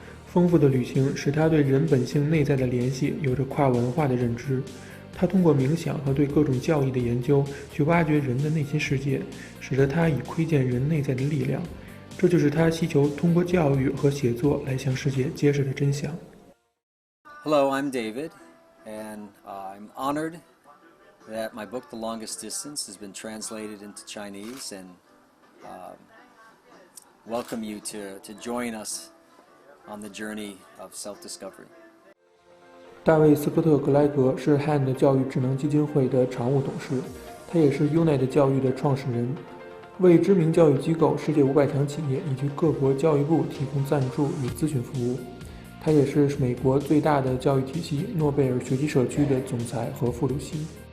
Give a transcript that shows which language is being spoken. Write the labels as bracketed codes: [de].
[zh] 丰富的旅行使他对人本性内在的联系有着跨文化的认知。他通过冥想和对各种教义的研究，去挖掘人的内心世界，使得他以窥见人内在的力量。这就是他希求通过教育和写作来向世界揭示的真相。 [en] Hello, I'm David, and I'm honored that my book, The Longest Distance, has been translated into Chinese, and welcome you to join us on the journey of self-discovery. [zh] 大卫·斯科特·格莱格是 HAND 教育智能基金会的常务董事，他也是 UNET 教育的创始人，为知名教育机构、世界500强企业以及各国教育部提供赞助与咨询服务。他也是美国最大的教育体系诺贝尔学习社区的总裁和副主席。